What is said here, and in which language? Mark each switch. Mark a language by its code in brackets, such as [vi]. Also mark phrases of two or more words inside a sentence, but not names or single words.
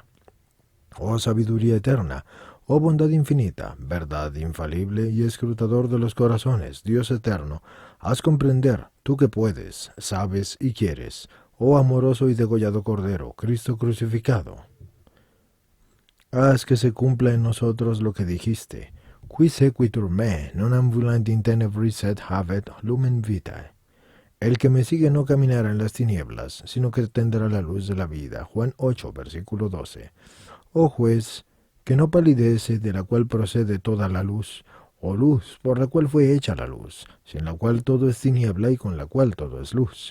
[es] Oh sabiduría eterna, oh bondad infinita, verdad infalible y escrutador de los corazones, Dios eterno, haz comprender, tú que puedes, sabes y quieres, oh amoroso y degollado Cordero, Cristo crucificado. Haz que se cumpla en nosotros lo que dijiste, [la] qui sequitur me, non ambulant in tenebris sed habet lumen vitae. [es] El que me sigue no caminará en las tinieblas, sino que tendrá la luz de la vida. Juan 8, versículo 12. Oh juez, que no palidece, de la cual procede toda la luz, Oh luz, por la cual fue hecha la luz, sin la cual todo es tiniebla y con la cual todo es luz.